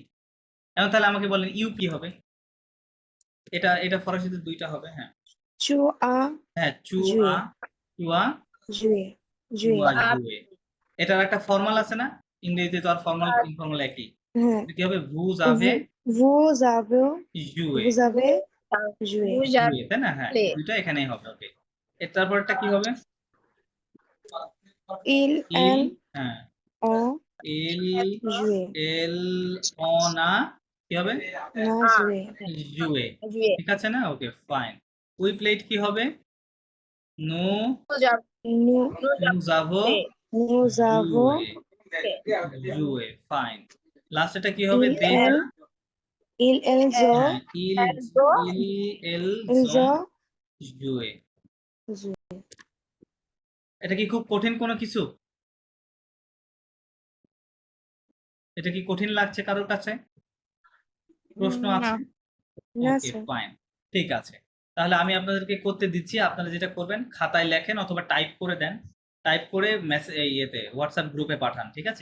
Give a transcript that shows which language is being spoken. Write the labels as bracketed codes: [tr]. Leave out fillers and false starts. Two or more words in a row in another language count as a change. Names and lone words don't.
[bn] এখন তাহলে আমাকে বলেন ইউ কি হবে, এটা ফরাসিতে দুইটা হবে, হ্যাঁ, [fr] tu as [bn] হ্যাঁ, চু [fr] জুয়ে। as, tu as joué joué [bn] জুয়ে, এটার একটা ফর্মাল আছে না, ইংরেজিতে তো আর [en] formal informal [bn] একই। হ্যাঁ কি হবে? [fr] vous avez vous avez joué, vous avez joué Vous joué, [bn] তাই না? হ্যাঁ, [fr] avez [bn] দুইটা এখানেই হবে। ওকে, এর তারপরটা কি হবে? [fr] il il, elle [bn] হ্যাঁ, [fr] ont il, joué elle, on a, [bn] কি হবে? [fr] না joué joué, joué. [bn] ঠিক আছে না? [en] Okay, fine. we played [bn] কি হবে? [fr] nous Nous avons nous nous avons nous avons joué, [bn] ফাইন। লাস্ট এটা কি হবে? [fr] il [en] they না? [fr] elle ils elles ont হ্যাঁ, ils, elles ils ont ont joué। joué [bn] এটা কি খুব কঠিন কোনো কিছু? এটা কি কঠিন লাগছে কারোর কাছে? প্রশ্ন আছে? না ওকে, স্যার ফাইন, ঠিক আছে। তাহলে আমি আপনাদেরকে করতে দিচ্ছি, আপনারা যেটা করবেন খাতায় লেখেন অথবা টাইপ করে দেন, টাইপ করে মেসেজ ইয়েতে হোয়াটসঅ্যাপ গ্রুপে পাঠান, ঠিক আছে?